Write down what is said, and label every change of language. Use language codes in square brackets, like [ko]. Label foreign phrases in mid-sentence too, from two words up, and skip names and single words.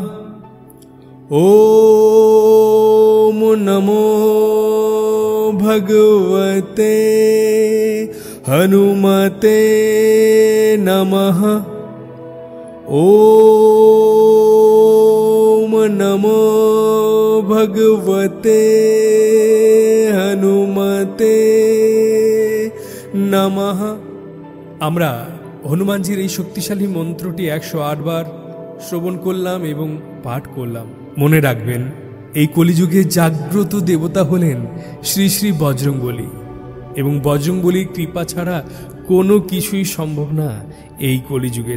[sa] ओम नमो भगवते हनुमते नमः। ओम नमो भगवते हनुमते नमः। [bn] আমরা হনুমানজির এই শক্তিশালী মন্ত্রটি 108 বার শ্রবণ করলাম এবং পাঠ করলাম। মনে রাখবেন, এই কলিযুগে জাগ্রত দেবতা হলেন শ্রী শ্রী বজরংবলী, এবং বজরংবলীর কৃপা ছাড়া কোনো কিছুই সম্ভব না এই কলিযুগে।